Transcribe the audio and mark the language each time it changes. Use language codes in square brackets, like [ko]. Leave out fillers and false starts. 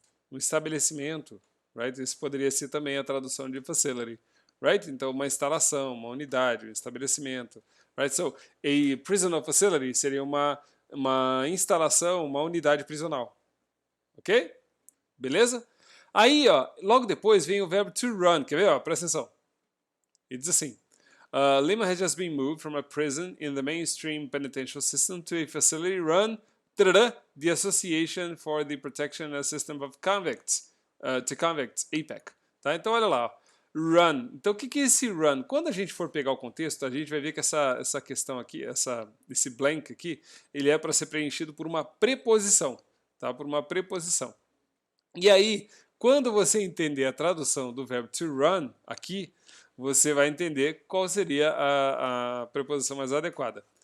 [pt] Um estabelecimento, right? Isso poderia ser também a tradução de facility, right? Então, uma instalação, uma unidade, um estabelecimento, right? [en] So, a prisoner facility [pt] seria uma instalação, uma unidade prisional, ok? Beleza? Aí, ó, logo depois vem o verbo to run, quer ver? Ó, presta atenção. Ele diz assim: [en] Lehman has just been moved from a prison in the mainstream penitential system to a facility run the Association for the Protection and Assistance of Convicts, to Convicts, APEC. [pt] Tá? Então, olha lá, ó. Run. Então, o que é esse run? Quando a gente for pegar o contexto, a gente vai ver que essa questão aqui, esse blank aqui, ele é para ser preenchido por uma preposição, tá? Por uma preposição. E aí, quando você entender a tradução do verbo to run aqui, você vai entender qual seria a preposição mais adequada.